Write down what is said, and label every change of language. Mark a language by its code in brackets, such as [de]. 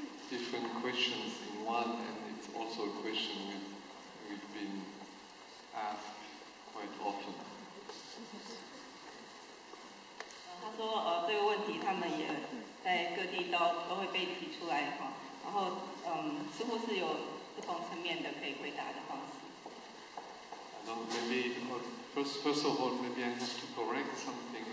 [en] Different questions in one, and it's also a question we've been asked quite often. [zh] 他说，这个问题他们也在各地都会被提出来哈，然后似乎是有不同层面的可以回答的方式。 [en] Maybe first of all, maybe I have to correct something.